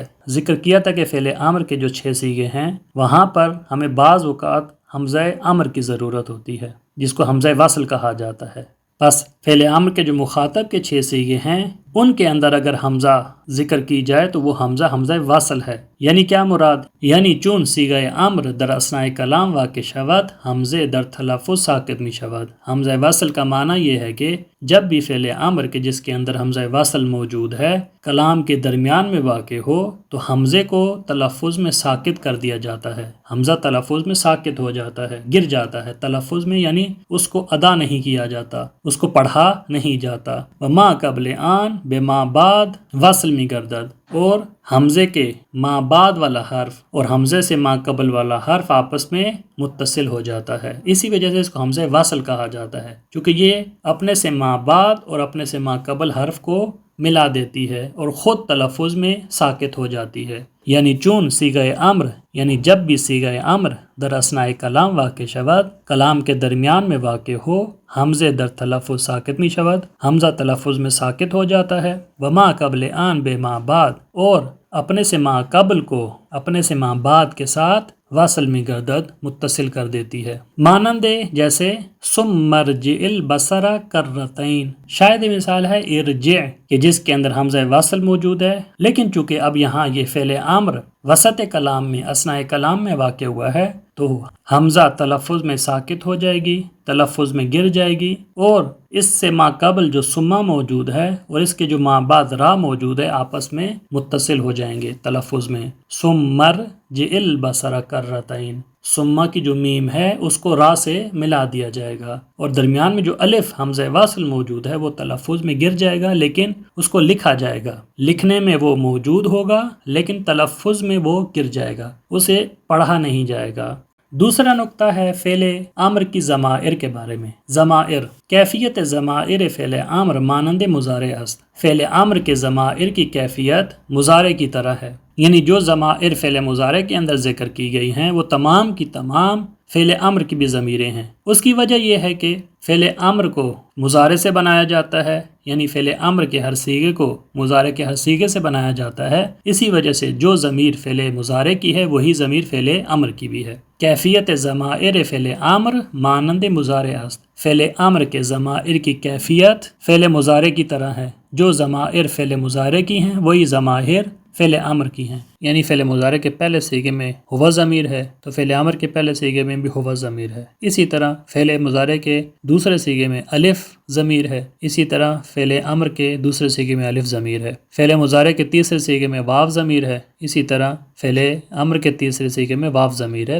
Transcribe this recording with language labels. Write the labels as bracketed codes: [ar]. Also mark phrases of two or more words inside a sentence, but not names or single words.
[ur] ذکر کیا تھا کہ فعل امر کے جو 6 صیغے ہیں وہاں پر ہمیں بعض اوقات حمزہ امر کی ضرورت ہوتی ہے جس کو حمزہ وصل کہا جاتا ہے۔ بس فعل امر کے جو مخاطب کے 6 صیغے ہیں ان کے اندر اگر حمزہ ذکر کی جائے تو وہ حمزہ وصل ہے، یعنی کیا مراد؟ [fa] یعنی چون صیغہ امر در اثناء کلام واقع شود حمزے در تلفظ ساکت می شود۔ [ur] حمزہ وصل کا معنی یہ ہے کہ جب بھی فعل امر کے جس کے اندر حمزہ وصل موجود ہے کلام کے درمیان میں واقع ہو تو حمزے کو تلفظ میں ساکت کر دیا جاتا ہے، حمزہ تلفظ میں ساکت ہو جاتا ہے، گر جاتا ہے تلفظ میں، یعنی اس کو ادا نہیں کیا جاتا، اس کو پڑھا نہیں جاتا۔ [fa] وما قبل آن بے ما بعد وصل می گردد، [ur] اور حمزے کے ما بعد والا حرف اور حمزے سے ما قبل والا حرف آپس میں متصل ہو جاتا ہے، اسی وجہ سے اس کو حمزہ وصل کہا جاتا ہے، کیونکہ یہ اپنے سے ما بعد اور اپنے سے ما قبل حرف کو ملا دیتی ہے اور خود تلفظ میں ساکت ہو جاتی ہے۔ [fa] یعنی چون صیغہ امر، [ur] یعنی جب بھی صیغہ امر [fa] در اثناء کلام واقع شود، [ur] کلام کے درمیان میں واقع ہو، [fa] حمزے در تلفظ ساکت می شود، [ur] حمزہ تلفظ میں ساکت ہو جاتا ہے، [fa] وما قبل آن بے ما بعد، [ur] اور اپنے سے ما قبل کو اپنے سے ما بعد کے ساتھ [fa] وصل می گردد [ur] متصل کر دیتی ہے، مانند جیسے [ar] ثم ارجع البصر کرتین، [ur] شاید مثال ہے ارجع کہ جس کے اندر حمزہ وصل موجود ہے، لیکن چونکہ اب یہاں یہ فعل امر وسط کلام میں اثناء کلام میں واقع ہوا ہے تو حمزہ تلفظ میں ساکت ہو جائے گی، تلفظ میں گر جائے گی، اور اس سے ما قبل جو [ar] ثم موجود [ur] ہے اور اس کے جو ما بعد را موجود ہے آپس میں متصل ہو جائیں گے تلفظ میں، [ar] ثم ارجع البصر کرتین۔ [ur] سما کی جو میم ہے اس کو را سے ملا دیا جائے گا، اور درمیان میں جو الف حمزہ واصل موجود ہے وہ تلفظ میں گر جائے گا، لیکن اس کو لکھا جائے گا، لکھنے میں وہ موجود ہوگا لیکن تلفظ میں وہ گر جائے گا، اسے پڑھا نہیں جائے گا۔ دوسرا نقطہ ہے فعل امر کی ضمائر کے بارے میں۔ [fa] ضمائر، کیفیت ضمائر فعل امر مانند مضارع است۔ [ur] فعل امر کے ضمائر کی کیفیت مضارع کی طرح ہے، یعنی جو ضمائر فعل مضارع کے اندر ذکر کی گئی ہیں وہ تمام کی تمام فعل امر کی بھی ضمیریں ہیں۔ اس کی وجہ یہ ہے کہ فعل امر کو مضارع سے بنایا جاتا ہے، یعنی فعل امر کے ہر صیغے کو مضارع کے ہر صیغے سے بنایا جاتا ہے، اسی وجہ سے جو ضمیر فعل مضارع کی ہے وہی ضمیر فعل امر کی بھی ہے۔ [fa] کیفیت ضمائر فعل امر مانند مضارع است۔ [ur] فعل امر کے ضمائر کی کیفیت فعل مضارع کی طرح ہے، جو ضمائر فعل مضارع کی ہیں وہی ضمائر فعل امر کی ہیں، یعنی فعل مضارع کے پہلے صیغے میں ہوا ضمیر ہے تو فعل امر کے پہلے صیغے میں بھی ہوا ضمیر ہے، اسی طرح فعل مضارع کے دوسرے صیغے میں الف ضمیر ہے، اسی طرح فعل امر کے دوسرے صیغے میں الف ضمیر ہے، فعل مضارع کے تیسرے صیغے میں واو ضمیر ہے، اسی طرح فعل امر کے تیسرے صیغے میں واو ضمیر ہے۔